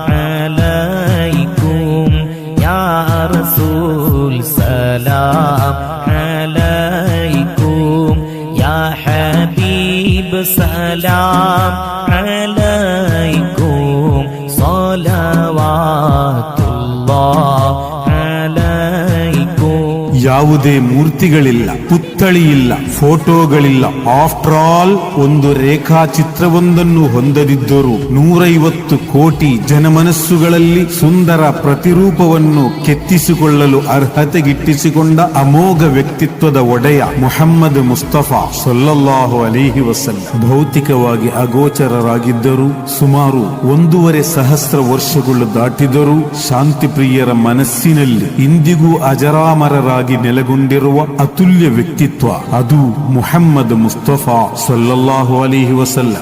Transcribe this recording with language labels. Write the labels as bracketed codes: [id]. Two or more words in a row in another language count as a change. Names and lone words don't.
[ar] عليكم يا رسول سلام عليكم يا حبيب سلام عليكم صلوات الله عليكم. [kn] ಯಾವುದೇ ಮೂರ್ತಿಗಳಿಲ್ಲ, ಪುತ್ಥಳಿಯಿಲ್ಲ, ಫೋಟೋಗಳಿಲ್ಲ. [en] after all [kn] ಒಂದು ರೇಖಾಚಿತ್ರವೊಂದನ್ನು ಹೊಂದದಿದ್ದರೂ 150 ಕೋಟಿ ಜನಮನಸ್ಸುಗಳಲ್ಲಿ ಸುಂದರ ಪ್ರತಿರೂಪವನ್ನು ಕೆತ್ತಿಸಿಕೊಳ್ಳಲು ಅರ್ಹತೆಗಿಟ್ಟಿಸಿಕೊಂಡ ಅಮೋಘ ವ್ಯಕ್ತಿತ್ವದ ಒಡೆಯ ಮುಹಮ್ಮದ್ ಮುಸ್ತಫಾ [ar] صلى الله عليه وسلم [kn] ಭೌತಿಕವಾಗಿ ಅಗೋಚರರಾಗಿದ್ದರೂ ಸುಮಾರು 1.5 ಸಹಸ್ರ ವರ್ಷಗಳು ದಾಟಿದರೂ ಶಾಂತಿಪ್ರಿಯರ ಮನಸ್ಸಿನಲ್ಲಿ ಇಂದಿಗೂ ಅಜರಾಮರರಾಗಿ ನೆಲೆಗೊಂಡಿರುವ ಅತುಲ್ಯ ವ್ಯಕ್ತಿತ್ವ ಅದು ಮುಹಮ್ಮದ್ ಮುಸ್ತಫಾ [ar] صلى الله عليه وسلم.